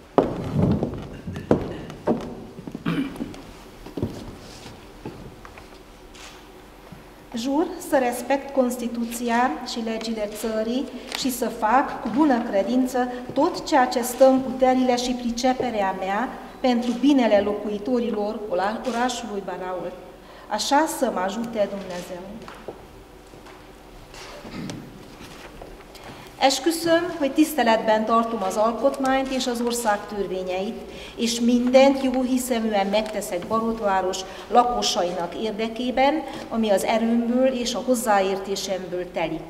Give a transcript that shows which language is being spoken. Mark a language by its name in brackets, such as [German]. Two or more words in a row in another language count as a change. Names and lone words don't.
[Romanian] Jur să respect Constituția și legile țării și să fac cu bună credință tot ceea ce stă în puterile și priceperea mea pentru binele locuitorilor orașului Baraol. Așa să mă ajute Dumnezeu. [Hungarian] Esküszöm, hogy tiszteletben tartom az alkotmányt és az ország törvényeit, és mindent jóhiszeműen megteszek Barótváros lakosainak érdekében, ami az erőmből és a hozzáértésemből telik.